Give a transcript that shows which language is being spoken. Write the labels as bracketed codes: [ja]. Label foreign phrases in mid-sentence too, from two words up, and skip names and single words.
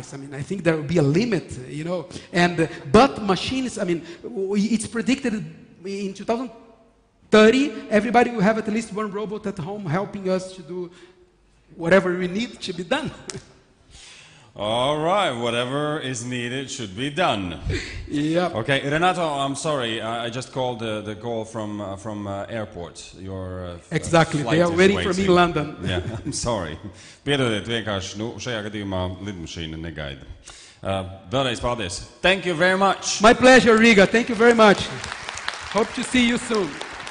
[en] I mean, I think there will be a limit, you know. But machines, I mean, it's predicted in 2030, everybody will have at least one robot at home helping us to do whatever we need to be done. All right, whatever is needed should be done. Yeah. Okay, Renato, I'm sorry. I just called the call from airport. Your exactly. They are waiting for me in London. Yeah, I'm sorry. [lv] Piedodiet, vienkārši, šajā gadījumā lidmašīna negaida. Vēlreiz paldies. [en] Thank you very much. My pleasure, Riga. Thank you very much. Hope to see you soon.